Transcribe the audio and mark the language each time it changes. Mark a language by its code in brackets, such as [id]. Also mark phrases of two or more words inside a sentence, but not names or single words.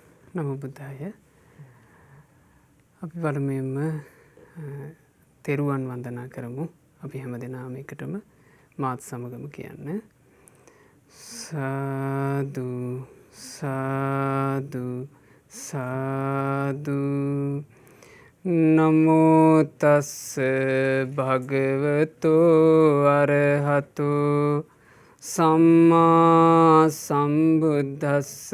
[pi] නමෝ බුද්ධාය. [si] අපි පළමුවෙන්ම තෙරුවන් වන්දනා කරමු. අපි හැමදෙනාම එකටම මාත් සමගම කියන්න. සාදු සාදු සාදු. [pi] නමෝ තස්ස භගවතෝ අරහතෝ සම්මා සම්බුද්දස්ස.